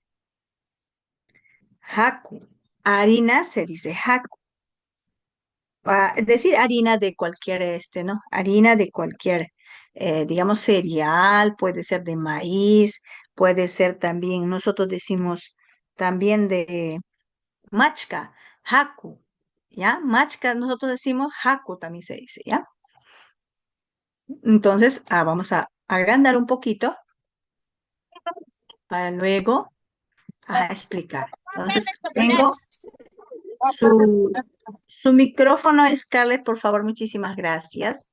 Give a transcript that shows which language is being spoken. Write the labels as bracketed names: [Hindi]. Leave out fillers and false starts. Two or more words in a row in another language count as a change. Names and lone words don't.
[Spanish] Haku. Harina se dice haku. Es decir, harina de cualquier, ¿no? Harina de cualquier, digamos, cereal, puede ser de maíz, puede ser también, nosotros decimos también de machca, haku, ¿ya? Machca, nosotros decimos haku también se dice, ¿ya? Entonces, vamos a agrandar un poquito para luego explicar. Entonces, tengo su micrófono, Scarlett, por favor, muchísimas gracias.